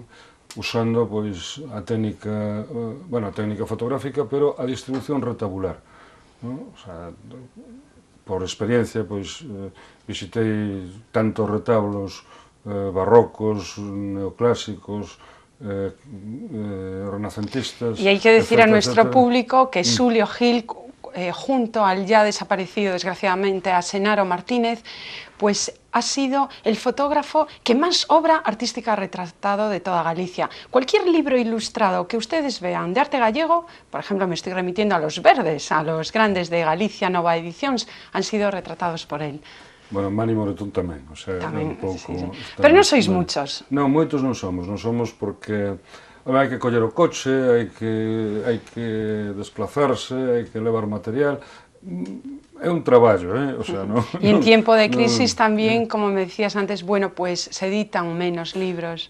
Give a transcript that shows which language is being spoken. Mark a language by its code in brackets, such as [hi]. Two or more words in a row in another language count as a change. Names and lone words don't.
[gl] Usando pois a técnica, bueno, a técnica fotográfica, pero a distribución retabular, non? O sea, por experiencia, pois, visitei tantos retablos barrocos, neoclásicos, renacentistas... [es] Y hay que decir a nuestro público que Xulio Gil, junto al ya desaparecido, desgraciadamente, a Senaro Martínez, pues ha sido el fotógrafo que más obra artística ha retratado de toda Galicia. Cualquier libro ilustrado que ustedes vean de arte gallego, por ejemplo, me estoy remitiendo a los verdes, a los grandes de Galicia Nova Edicións, han sido retratados por él. Bueno, [gl] Mani Moretón tamén, o sea, tamén, un pouco... sí. Pero non sois muchos. Non, moitos non somos porque hai que coller o coche, hai que desplazarse, hai que levar material. É un traballo, o sea, non... [es] Y en tiempo de crisis tamén, como me decías antes, bueno, pues se editan menos libros.